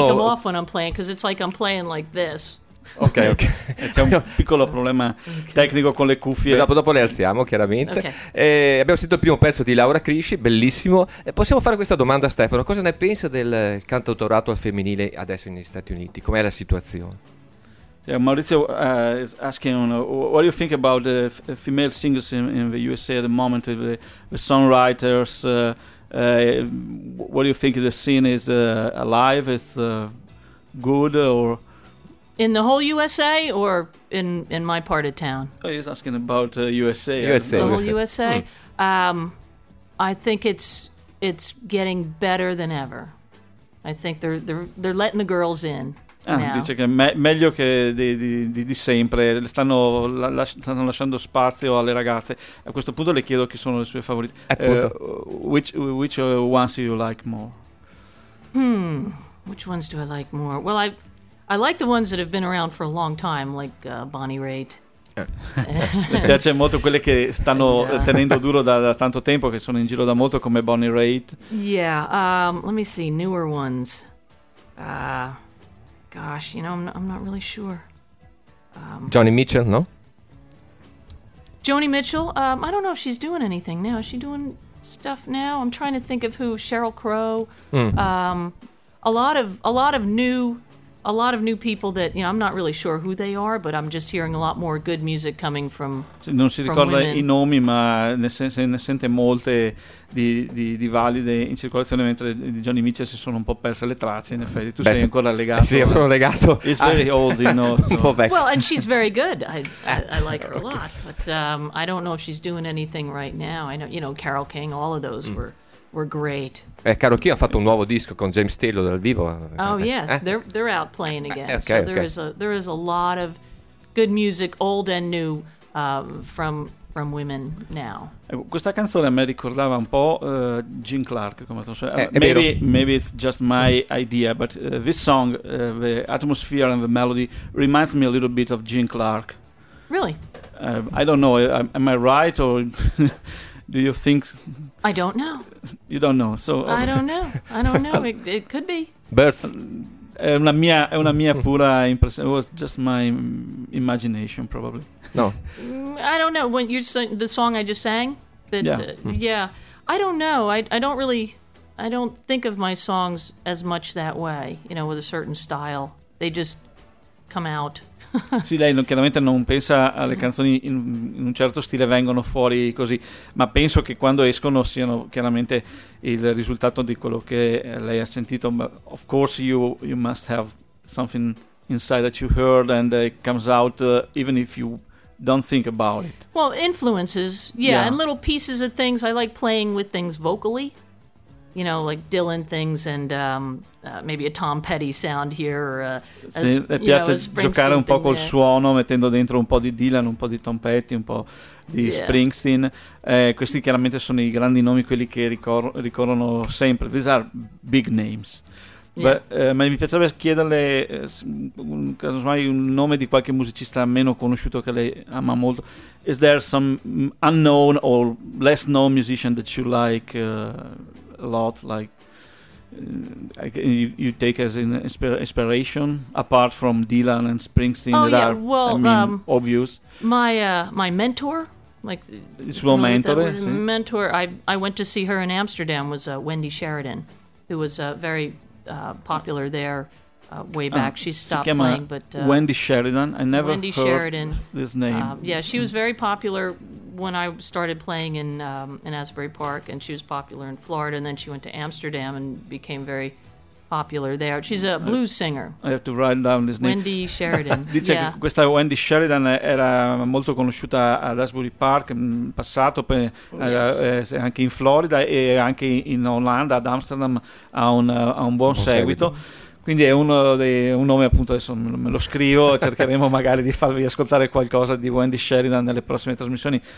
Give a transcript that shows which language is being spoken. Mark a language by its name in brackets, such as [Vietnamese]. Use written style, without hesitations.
[English] Take them off when I'm playing, because it's like I'm playing like this. Ok, ok. [Italian] C'è un piccolo problema tecnico con le cuffie. Dopo le alziamo, chiaramente. Okay. Abbiamo sentito il primo pezzo di Laura Crisci, bellissimo. Possiamo fare questa domanda a Stefano: cosa ne pensa del cantautorato al femminile adesso negli Stati Uniti? Com'è la situazione? [English] Yeah, Maurizio is asking, what do you think about the female singers in the USA at the moment, the songwriters? What do you think the scene is alive? It's good or... In the whole USA or in my part of town? Oh, he's asking about USA. USA. The whole USA. I think it's getting better than ever. I think they're letting the girls in. [Italian] Dice che meglio che di sempre, stanno lasciando spazio alle ragazze. A questo punto le chiedo chi sono le sue favorite. [English] Which ones do you like more? Which ones do I like more? Well, I like the ones that have been around for a long time, like Bonnie Raitt. [Italian] Mi piace molto quelle che stanno tenendo duro da tanto tempo, che sono in giro da molto, come Bonnie Raitt. [English] Yeah, let me see, newer ones. Gosh, you know, I'm not really sure. Joni Mitchell, no? Joni Mitchell, I don't know if she's doing anything now. Is she doing stuff now? I'm trying to think of who. Sheryl Crow. A lot of new people that, you know, I'm not really sure who they are, but I'm just hearing a lot more good music coming from. [Italian] Non si ricorda i nomi, ma ne sente molte di valide in circolazione, mentre di Joni Mitchell si sono un po' perse le tracce, in effetti. Tu sei ancora legato. Sì, sono legato. [English] He's very old, you know. [Italian] Un po' vecchio. [English] Well, and she's very good. I like her a lot, but I don't know if she's doing anything right now. I know, you know, Carole King, all of those were great. [Italian] Caro Chi ha fatto un nuovo disco con James Taylor dal vivo. [English] Oh yes, they're out playing again. So there is a lot of good music, old and new, from women now. [Italian] Questa canzone a me ricordava un po' Gene Clark, come [English] so. Maybe it's just my idea, but this song, the atmosphere and the melody reminds me a little bit of Gene Clark. Really? I don't know. Am I right or? Do you think? I don't know. You don't know, so. I don't know. I don't know. It could be. Birth. [Italian] È una mia pura impression. [English] It was just my imagination, probably. No. I don't know. When you sang the song I just sang, but yeah. I don't know. I don't think of my songs as much that way. You know, with a certain style, they just come out. [Italian] Sì, lei chiaramente non pensa alle canzoni in un certo stile, vengono fuori così, ma penso che quando escono siano chiaramente il risultato di quello che lei ha sentito. [English] But of course you must have something inside that you heard and it comes out even if you don't think about it. Well, influences, yeah, and little pieces of things. I like playing with things vocally, you know, like Dylan things and maybe a Tom Petty sound here. [Italian] Sì, le piace giocare un po' col suono, mettendo dentro un po' di Dylan, un po' di Tom Petty, un po' di Springsteen. Questi chiaramente sono i grandi nomi, quelli che ricorrono sempre. [English] These are big names. [Italian] Ma mi piacerebbe chiederle un nome di qualche musicista meno conosciuto che lei ama molto. [English] Is there some unknown or less known musician that you like a lot, like you take as an inspiration apart from Dylan and Springsteen? Obvious. My mentor, like his real mentor, sì. Mentor. I went to see her in Amsterdam was Wendy Sheridan, who was very popular there way back. She stopped playing, but Wendy Sheridan. I never Wendy heard Sheridan. This name. She was very popular when I started playing in Asbury Park, and she was popular in Florida, and then she went to Amsterdam and became very popular there. She's a blues singer. I have to write down his name. Wendy Sheridan. [Italian] Dice che questa Wendy Sheridan era molto conosciuta ad Asbury Park in passato, per, yes. Anche in Florida e anche in Olanda, ad Amsterdam, ha un buon seguito. Quindi è uno dei, un nome, appunto, adesso me lo scrivo, cercheremo magari di farvi ascoltare qualcosa di Wendy Sheridan nelle prossime trasmissioni.